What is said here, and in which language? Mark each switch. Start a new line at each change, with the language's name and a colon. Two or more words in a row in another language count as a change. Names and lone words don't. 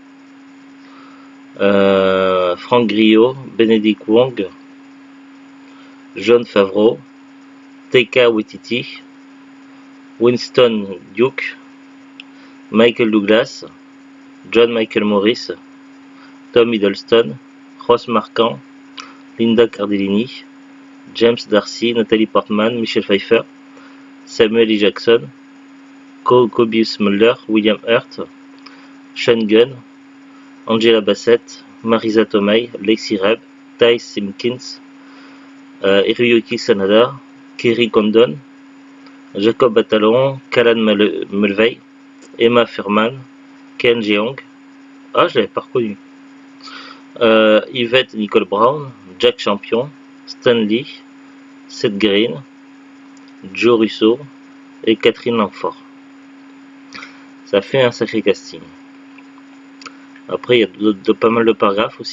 French: Franck Grillo, Benedict Wong, Jon Favreau, Taika Waititi, Winston Duke, Michael Douglas, John Michael Morris, Tom Hiddleston, Ross Marquand, Linda Cardellini, James Darcy, Natalie Portman, Michelle Pfeiffer, Samuel L. Jackson, Kobius Mulder, William Hurt, Sean Gunn, Angela Bassett, Marisa Tomei, Lexi Reb, Ty Simpkins, Hiroyuki Sanada, Kerry Condon, Jacob Batalon, Callan Mulvey, Emma Thurman, Ken Jeong, ah je l'avais pas reconnu, Yvette Nicole Brown, Jack Champion, Stan Lee, Seth Green, Joe Russo et Catherine Langford. Ça fait un sacré casting. Après, il y a pas mal de paragraphes aussi.